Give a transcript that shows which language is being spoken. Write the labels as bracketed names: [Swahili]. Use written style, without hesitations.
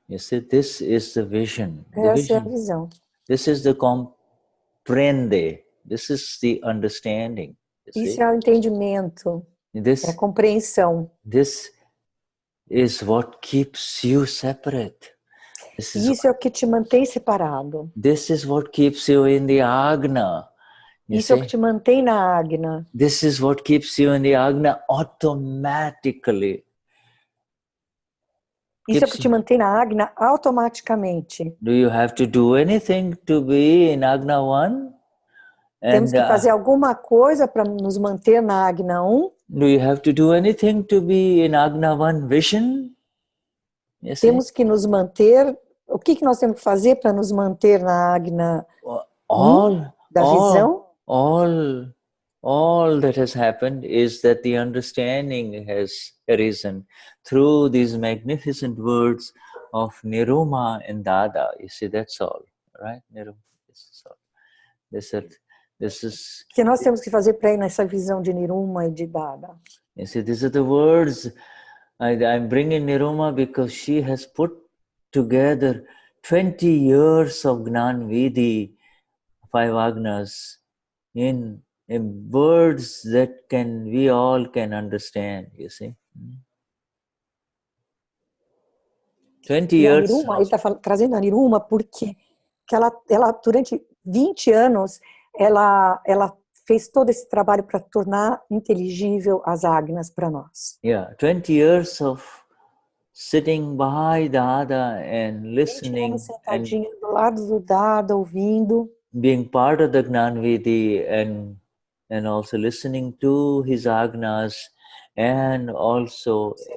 [English] You see, this is the vision. [Portuguese] Essa é a visão. [English] This is the comprende. This is the understanding. [Portuguese] Isso é o entendimento. É a compreensão. [English] This is what keeps you separate. [Portuguese] Isso é o que te mantém separado. [English] This is what keeps you in the Agna. [Portuguese] Isso é o que te mantém na Agna. [English] This is what keeps you in the Agna automatically. [Portuguese] Isso é o que te mantém na Agna automaticamente. [English] Do you have to do anything to be in Agna 1? [Portuguese] Temos que fazer alguma coisa para nos manter na Agna 1? [English] Do you have to do anything to be in Agna 1 vision? Yes, [Portuguese] temos que nos manter. O que nós temos que fazer para nos manter na Agna 1 da visão? [English] All that has happened is that the understanding has arisen through these magnificent words of Niruma and Dada. You see, that's all, right? Niruma, this is all. This is. [Portuguese] O que nós temos que fazer para ir nessa visão de Niruma e de Dada? [English] You see, these are the words. I'm bringing Niruma because she has put together 20 years of Gnan Vidhi, 5 Agnas, in words that we all can understand, you see. 20 years. [Portuguese] Niruma, ele está trazendo a Niruma porque que ela durante 20 anos ela fez todo esse trabalho para tornar inteligível as Agnas para nós. [English] Yeah, 20 years of sitting by Dada and listening, [Portuguese] sentadinha do lado do Dada, ouvindo, [English] being part of the Gnan Vidhi and also listening to his Agnas, and also